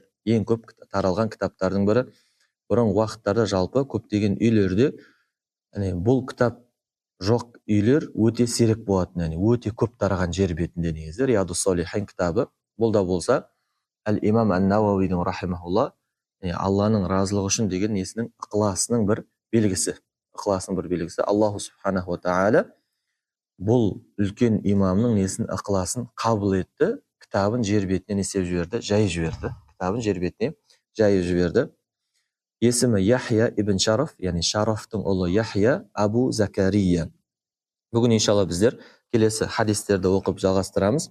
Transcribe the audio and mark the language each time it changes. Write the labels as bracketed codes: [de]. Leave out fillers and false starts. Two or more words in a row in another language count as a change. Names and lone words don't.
[kk] Ең көп таралған кітаптардың бірі. Бұрын уақыттарда жалпы көптеген үйлерде бұл кітап жоқ үйлер өте сирек болатын, өте көп тараған жер бетінде негізі. Риядус Салихин кітабы. Бұл да болса Әл-Имам Ан-Науауидің рахимахуллах Алланың разылығы үшін деген несінің ықыласының бір белгісі. Ықыласының бір белгісі. [ar] الله سبحانه وتعالى [kk] бұл үлкен имамның несін ықыласын қабыл етті. Кітабын жер бетіне несеп жіберді, жайып жіберді. Кітабын жер бетіне жайып жіберді. Есімі Яхия ибн Шараф, яғни Шарафтың ұлы Яхия Абу Закария. Бүгін иншалла біздер келесі хадистерді оқып жалғастырамыз.